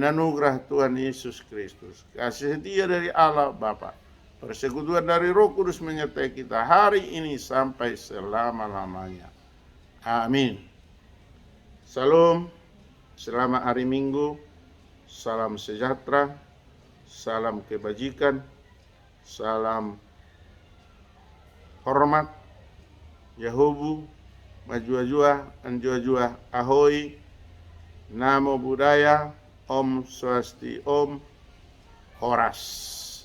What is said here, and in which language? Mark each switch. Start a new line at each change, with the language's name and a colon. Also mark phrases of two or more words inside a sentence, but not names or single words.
Indonesian: Anugerah Tuhan Yesus Kristus, kasih setia dari Allah Bapa, persekutuan dari Roh Kudus menyertai kita hari ini sampai selama-lamanya. Amin. Salam, selamat hari Minggu, salam sejahtera, salam kebajikan, salam hormat, Yahubu, Majua-jua, Anjua-jua, Ahoy,
Pali: Namo Buddhaya,
Sanskrit: Om Swasti Om,
Indonesian: Horas.